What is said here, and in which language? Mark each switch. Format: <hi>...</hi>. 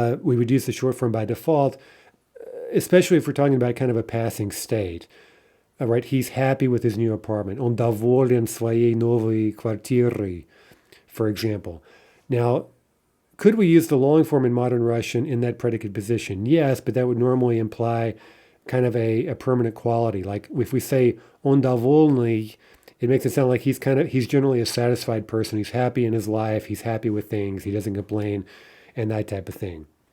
<en>We would use the short form by default, especially if we're talking about kind of a passing state. Right, he's happy with his new apartment.</en> <ru>Он доволен своей новой квартирой,</ru> <en>for example. Now, could we use the long form in modern Russian in that predicate position? Yes, but that would normally imply kind of a permanent quality. Like if we say</en> <ru>он довольный,</ru> <en>it makes it sound like he's generally a satisfied person. He's happy in his life. He's happy with things. He doesn't complain, and that type of thing.</en>